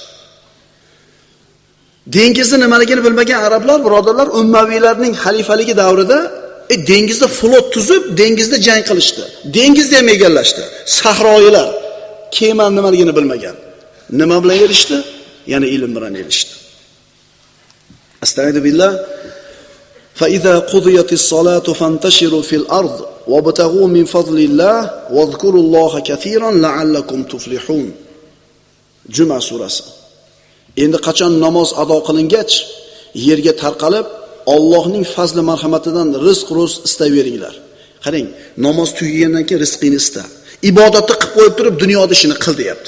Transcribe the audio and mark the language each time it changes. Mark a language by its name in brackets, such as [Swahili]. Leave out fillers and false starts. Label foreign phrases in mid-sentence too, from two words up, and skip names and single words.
[Uzbek] Dengizni nimaligini bilmagan arablar birodarlar ummaviylarning xalifaligi davrida dengizda flot tuzib, dengizda jang qilishdi. Dengizni ham egallashdi. Sahroyilar kema nimaligini bilmagan. Nima bilan erishdi? Ya'ni ilm bilan erishdi. Astagfirullah. [Arabic] فإذا قضيت الصلاة فانتشروا في الأرض وابتغوا من فضل الله واذكروا الله كثيرا لعلكم تفلحون. [Uzbek] Juma surasi. Endi qachon namoz ado qilingach, yerga tarqalib, Allohning fazli marhamatidan rizq-ro'z istayveringlar. Qarang, namoz tugagandan keyin rizqini ista. Ibodatni qilib qo'yib turib, dunyoda ishini qil deyapti.